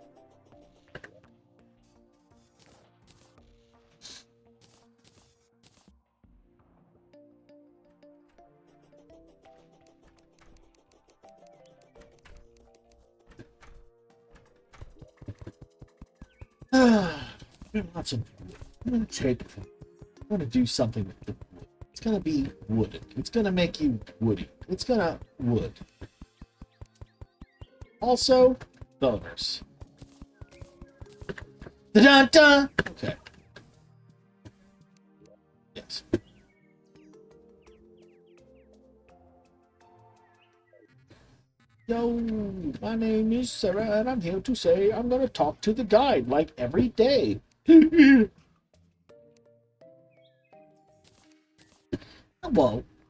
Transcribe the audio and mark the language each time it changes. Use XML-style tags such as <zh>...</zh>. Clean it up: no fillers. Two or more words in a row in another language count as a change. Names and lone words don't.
<en>Lots of wood. I'm gonna take. I'm gonna do something with the wood. It's gonna be wooded. It's gonna make you woody. It's gonna wood. Also, boners. Da da. Okay. Yes. Yo, my name is Sarah, and I'm here to say I'm gonna talk to the guide like every day. Whoa.</en>